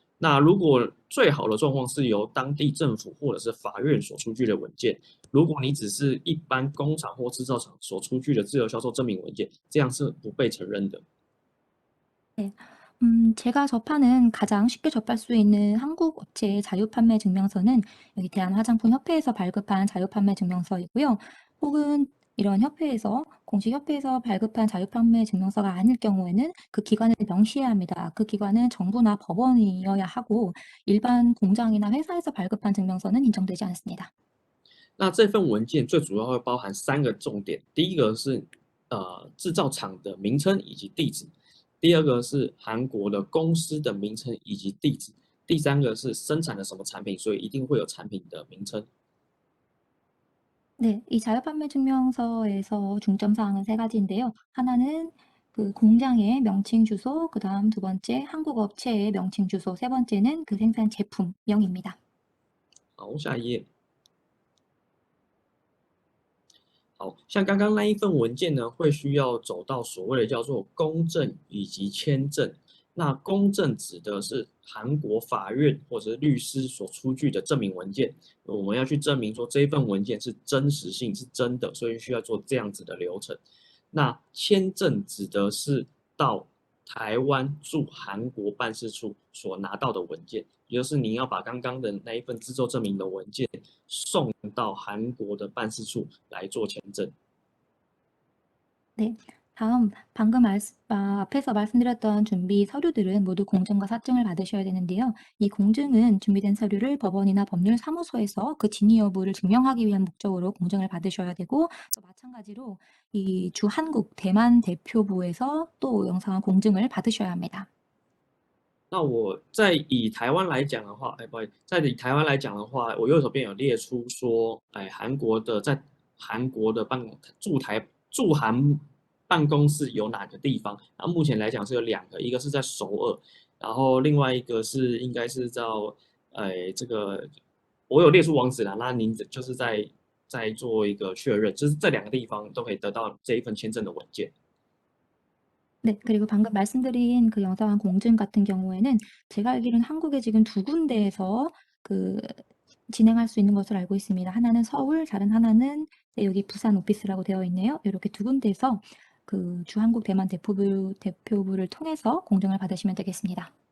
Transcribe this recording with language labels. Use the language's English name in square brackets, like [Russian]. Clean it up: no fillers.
[Chinese] 那如果最好的状况是由当地政府或者是法院所出具的文件，如果你只是一般工厂或制造厂所出具的自由销售证明文件，这样是不被承认的。 [Korean] 네. 제가 접하는 가장 쉽게 접할 수 있는 한국 업체의 자유 판매 증명서는 여기 대한화장품협회에서 발급한 자유 판매 증명서이고요. 혹은 이런 협회에서 공식 협회에서 발급한 자유 판매 증명서가 아닐 경우에는 그 기관을 명시해야 합니다. 그 기관은 정부나 법원이어야 하고 일반 공장이나 회사에서 발급한 증명서는 인정되지 않습니다. [Chinese] 那这份文件最主要会包含3个重点，第一个是制造厂的名称以及地址，第二个是韩国的公司的名称以及地址，第三个是生产的什么产品，所以一定会有产品的名称。 [Korean] 네, 이 자유 판매 증명서에서 중점 사항은 3가지인데요. 하나는 그 공장의 명칭 주소, 그다음 두 번째 한국 업체의 명칭 주소, 세 번째는 그 생산 제품명입니다. [Chinese] 好，下一页。好像刚刚那一份文件呢，会需要走到所谓的叫做公证以及签证。那公证指的是韩国法院或者是律师所出具的证明文件，我们要去证明说这一份文件是真实性是真的，所以需要做这样子的流程。那签证指的是到台湾驻韩国办事处所拿到的文件，也就是你要把刚刚的那一份自作证明的文件送到韩国的办事处来做签证。 [Korean] 네. 다음 방금 앞에서 말씀드렸던 준비 서류들은 모두 공증과 사증을 받으셔야 되는데요. 이 공증은 준비된 서류를 법원이나 법률사무소에서 그 진위 여부를 증명하기 위한 목적으로 공증을 받으셔야 되고, 또 마찬가지로 이 주한국 대만 대표부에서 또 영상한 공증을 받으셔야 합니다. [Chinese] 那我在以台湾来讲的话，不好意思，在以台湾来讲的话，我右手边有列出说，韩国的在韩国的驻韩办公室有哪个地方？然后目前来讲是有2个，一个是在首尔，然后另外一个是应该是在这个我有列出网址了，那您就是在做一个确认，就是这2个地方都可以得到这一份签证的文件。 [Korean] 네, 그리고 방금 말씀드린 그 영상한 공증 같은 경우에는 제가 알기로는 한국에 지금 2군데에서 그 진행할 수 있는 것으로 알고 있습니다. 하나는 서울, 다른 하나는 여기 부산 오피스라고 되어 있네요. 이렇게 2군데에서 그 주한국 대만 대표부를 통해서 공증을 받으시면 되겠습니다.